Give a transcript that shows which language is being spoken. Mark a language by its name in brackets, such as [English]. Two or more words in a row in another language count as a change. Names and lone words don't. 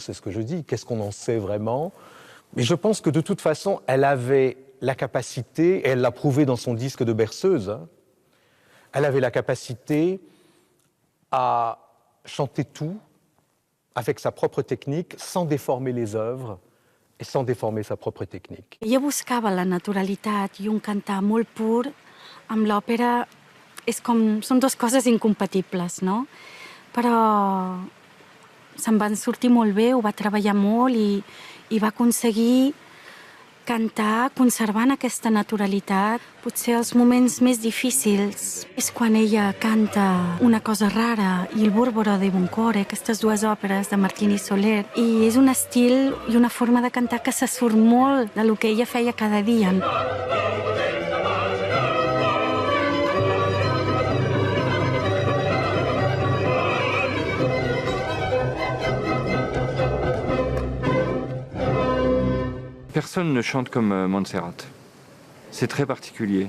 [French] C'est ce que je dis, qu'est-ce qu'on en sait vraiment? Mais je pense que de toute façon, elle avait la capacité, et elle l'a prouvé dans son disque de berceuse, hein, elle avait la capacité à chanter tout avec sa propre technique, sans déformer les œuvres, et sans déformer sa propre technique. [Catalan] Ella buscava la naturalitat i un cantar molt pur amb l'òpera són dues coses incompatibles, no? Però se'n van sortir molt bé, ho va treballar molt i va aconseguir cantar conservant aquesta naturalitat. Potser els moments més difícils és quan ella canta Una cosa rara i El Borboro de Boncore, aquestes dues òperes de Martini Soler, i és un estil i una forma de cantar que se surt molt del que ella feia cada dia. [French] Personne ne chante comme Montserrat. C'est très particulier.